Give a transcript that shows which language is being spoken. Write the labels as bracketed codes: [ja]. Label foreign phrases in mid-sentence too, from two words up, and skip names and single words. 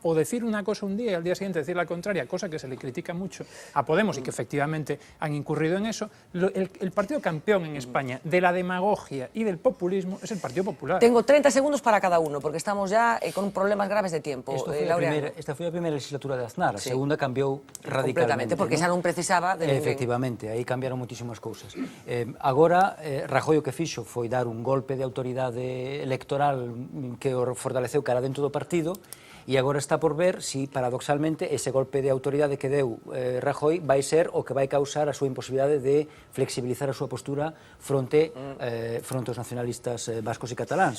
[es] O decir una cosa un día y al día siguiente decir la contraria, cosa que se le critica mucho a Podemos y que efectivamente han incurrido en eso. El partido campeón en España de la demagogia y del populismo es el Partido Popular. Tengo 30 segundos para cada uno, porque estamos ya con problemas graves de tiempo. [gl] Esta foi a primeira legislatura de Aznar, a segunda cambiou radicalmente. Completamente, porque xa non precisaba de ninguén. Efectivamente, aí cambiaron moitísimas cousas. Agora, Rajoy o que fixo foi dar un golpe de autoridade electoral que o fortaleceu cara dentro do partido, e agora está por ver si, paradoxalmente, ese golpe de autoridade que deu Rajoy vai ser o que vai causar a súa imposibilidade de flexibilizar a súa postura fronte aos nacionalistas vascos e cataláns.